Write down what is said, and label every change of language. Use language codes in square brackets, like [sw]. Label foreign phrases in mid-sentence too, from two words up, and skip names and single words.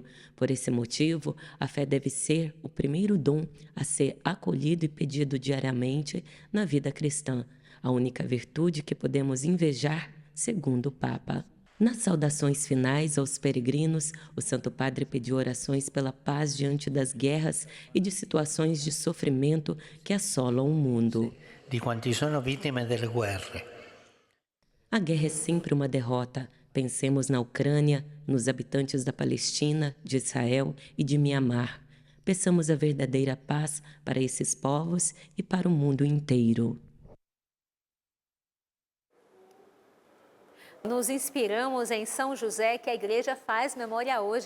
[pt] Por esse motivo, a fé deve ser o primeiro dom a ser acolhido e pedido diariamente na vida cristã, a única virtude que podemos invejar, segundo o Papa. Nas saudações finais aos peregrinos, o Santo Padre pediu orações pela paz diante das guerras e de situações de sofrimento que assolam o mundo. [it] Di quanti sono vittime delle guerre. [pt] A guerra é sempre uma derrota. Pensemos na Ucrânia, nos habitantes da Palestina, de Israel e de Mianmar. Peçamos a verdadeira paz para esses povos e para o mundo inteiro. Nos inspiramos em São José, que a igreja faz memória hoje.